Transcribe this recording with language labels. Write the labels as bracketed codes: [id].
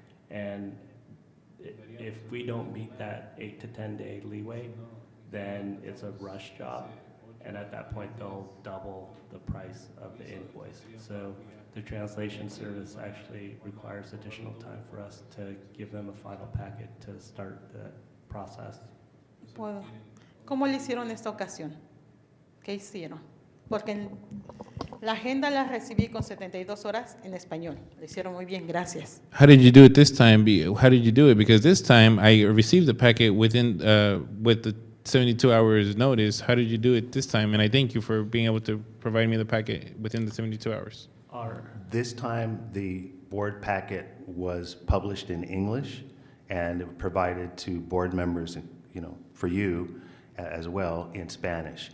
[en] And if we don't meet that 8 to 10 day leeway, then it's a rush job. And at that point, they'll double the price of the invoice. So the translation service actually requires additional time for us to give them a final packet to start the process. [es] puedo. ¿Cómo le hicieron esta ocasión? ¿Qué hicieron? Porque la agenda la recibí con 72 horas en español. Lo hicieron muy bien, gracias. [en] How did you do it this time? How did you do it? Because this time I received the packet within with the 72 hours notice. How did you do it this time? And I thank you for being able to provide me the packet within the 72 hours. This time, the board packet was published in English and provided to board members, for you as well, in Spanish.